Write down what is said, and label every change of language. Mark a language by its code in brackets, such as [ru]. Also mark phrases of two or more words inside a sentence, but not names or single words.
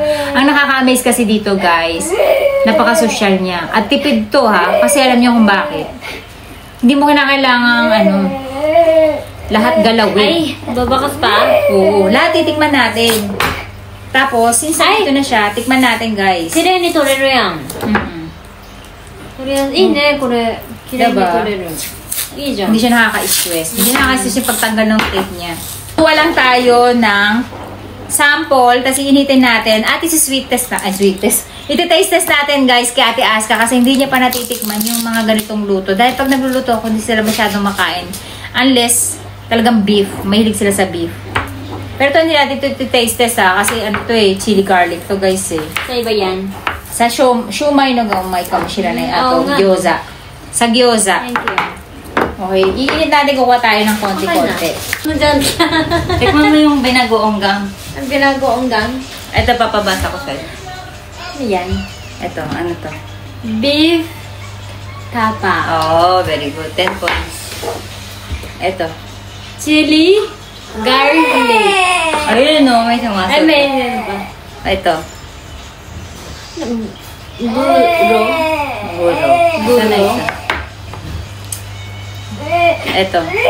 [tl] Ang nakaka-amaze kasi dito, guys, napaka-social niya. At tipid to, ha? Kasi alam niyo kung bakit. Hindi mo kinakailangang, lahat galawin. Ay, babakas pa? Oo. Lahat titikman natin. Tapos, since dito na siya, tikman natin, guys. [ja] きれいに取れるやん。とりあえず、いいね、これ。きれいに取れる。いいじゃん。 [tl] Hindi siya nakaka-stress. Hindi nakaka-stress yung pagtanggal ng tape niya. Kuha lang tayo ng sample, tapos iinitin natin. At isi- [en] sweet test [tl] na. Ay, [en] sweet test. [tl] Iti- [en] taste test [tl] natin, guys, kay Ate Aska kasi hindi niya pa natitikman yung mga ganitong luto. Dahil pag nagluluto ako, hindi sila masyadong makain. Unless, talagang beef. Mahilig sila sa beef. Pero ito hindi natin ito [en] taste test [tl] ha. Kasi ano to [en] chili garlic [tl] to guys eh. Sa iba yan. Sa shumai no gamay kamashira na Oo ato nga. gyoza. Sa gyoza. [en] Thank you. [tl] Okay, iinit natin kukuha tayo ng konti-konti. Ano dyan? Tikman mo yung binagoong gang. Ang binagoong gang. Ito papabasa ko sa'yo. Ano yan? Ito, ano to? Beef tapa. [en] Oh, very good. 10 points. [tl] Ito. Chili garlic. Ayun no, may sumasagot. Ay, may ano pa. Ito. Buro. Gulo. Gulo. Sana isa. Ito.